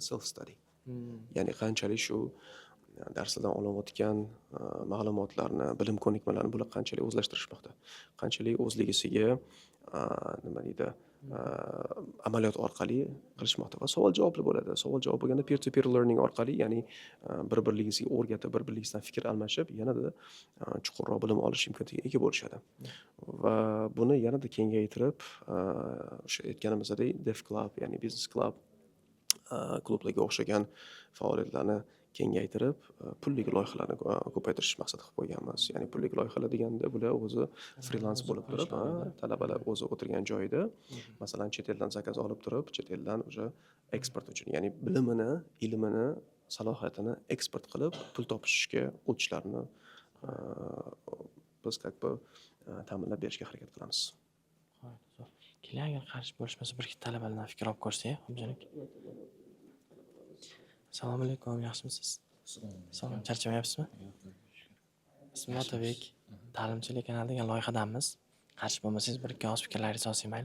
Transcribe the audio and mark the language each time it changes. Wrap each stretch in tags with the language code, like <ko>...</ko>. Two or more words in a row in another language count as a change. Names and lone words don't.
<en>Self study.</en> <uz>Ya'ni qanchalik shu darslardan olinayotgan ma'lumotlarni, bilim ko'nikmalarini bular qanchalik o'zlashtirishmoqda, qanchalik o'zligisiga nima deydi, amaliyot orqali qilishmoqda va savol javobli bo'ladi. Savol javob bo'lganda</uz> <en>peer to peer learning</en> <uz>orqali, ya'ni bir-birligisiga o'rgatib, bir-birligisidan fikr almashib, yanada chuqurroq bilim olish imkoniyatiga ega bo'lishadi. Va buni yanada kengaytirib, o'sha aytganimizdek Dev Club, ya'ni Business Club klublarga o'xshagan faoliyatlarni kengaytirib, pullik loyihalarni ko'paytirish maqsad qilib qo'yganmiz. Ya'ni pullik loyihalar deganda bular o'zi freelance bo'lib turib, talabalar o'zi o'tirgan joyida, masalan, chet eldan zakaz olib turib, chet eldan o'sha eksport uchun, ya'ni bilimini, ilmini, salohiyatini eksport qilib, pul topishga o'tishlarini biz</uz> <ru>как бы</ru> <uz>ta'minlab berishga harakat qilamiz. Keling, agar qarshi bo'lishmasa, bir ikki talabalardan fikr olib ko'rsak, xo'jalik. Assalomu alaykum, yaxshimisiz? Salom, charchamayapsizmi? Ismim Otabek. Ta'limchilik kanali degan loyihadanmiz. Qarshi bo'lmasangiz, bir ikki oz fikrlaringizni olsak maylimi?</uz>